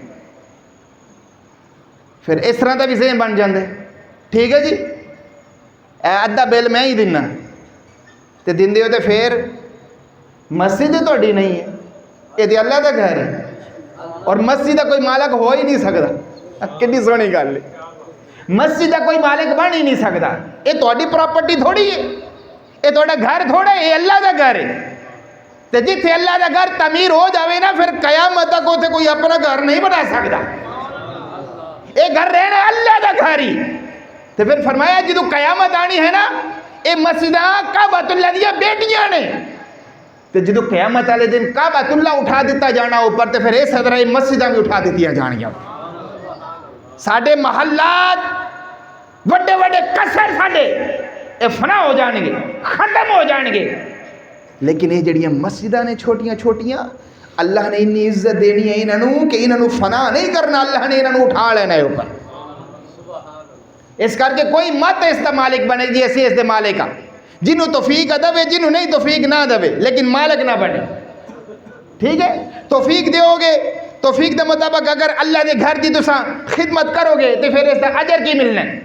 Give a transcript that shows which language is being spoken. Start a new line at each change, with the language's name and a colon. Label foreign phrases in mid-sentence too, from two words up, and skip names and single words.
Urdu: پھر اس طرح کا بھی سیم بن جاتے، ٹھیک ہے جی
Punjabi: ادھا بل میں ہی دینا، تو دیندے ہو
Urdu: تو پھر مسجد تھوڑی نہیں ہے، یہ تو اللہ کا گھر ہے، اور مسجد کا کوئی مالک ہو ہی نہیں سکتا.
Punjabi: کتنی سوہنی گل ہے,
Urdu: مسجد کا کوئی مالک بن ہی نہیں سکتا، یہ تھوڑی پراپرٹی تھوڑی ہے,
Punjabi: یہ تھوڑا گھر تھوڑا یہ اللہ دا گھر ہے. تے جتھے اللہ دا گھر تعمیر ہو جاوے نا پھر قیامت تک اوتھے کوئی اپنا گھر نہیں بنا سکتا. یہ گھر رہنا اللہ دا گھر ہی. تے پھر فرمایا جدو قیامت آنی ہے نا یہ مسجداں کعبۃ اللہ دیا بیٹیاں نے. تے جدو قیامت والے دن کعبۃ اللہ اٹھا دیتا جانا اوپر تے پھر اس طرح مسجداں بھی اٹھا دیتیاں جانیاں. ساڈے محلات وڈے وڈے قصر ساڈے اے فنا ہو جان گے, ختم ہو جان گے, لیکن یہ جڑیاں مسجداں نے چھوٹیاں چھوٹیاں اللہ نے اتنی عزت دینی ہے انہوں کہ انہوں فنا نہیں کرنا, اللہ نے انہوں اٹھا لینا ہے اوپر. اس کر کے کوئی مت اس دا مالک بنے جی اسی اس دے مالک کا, جنہوں توفیق دے جنہوں نہیں توفیق نہ دے لیکن مالک نہ بنے. ٹھیک ہے, توفیق دیو گے, توفیق دے مطابق اگر اللہ دے گھر دی تساں خدمت کرو گے تو پھر اس دا اجر کی ملنا ہے.